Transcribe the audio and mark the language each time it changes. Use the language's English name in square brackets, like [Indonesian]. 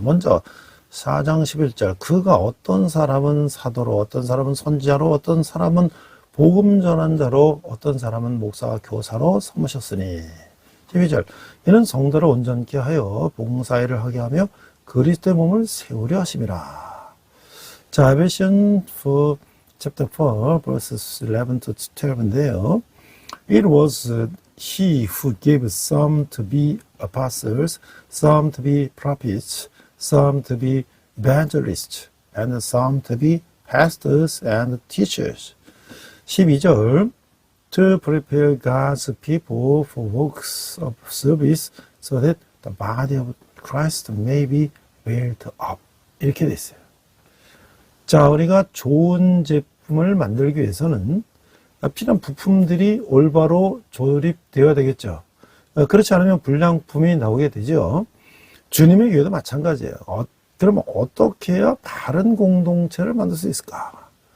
[Korean] 먼저 4장 11절, 그가 어떤 사람은 사도로, 어떤 사람은 선지자로, 어떤 사람은 복음 전환자로, 어떤 사람은 목사와 교사로 삼으셨으니. 12절, 이는 성도를 온전케 하여 봉사일을 하게 하며 그리스도의 몸을 세우려 하심이라. [English] 자, 에베시언 chapter 4 verses 11 to 12인데요. It was he who gave some to be apostles, some to be prophets, some to be evangelists, and some to be pastors and teachers. 12절 To prepare God's people for works of service so that the body of Christ may be built up. [Korean] 이렇게 돼 있어요. 자, 우리가 좋은 제품을 만들기 위해서는 필요한 부품들이 올바로 조립되어야 되겠죠. 그렇지 않으면 불량품이 나오게 되죠. 주님의 교회도 마찬가지예요. 그러면 어떻게 해야 바른 공동체를 만들 수 있을까?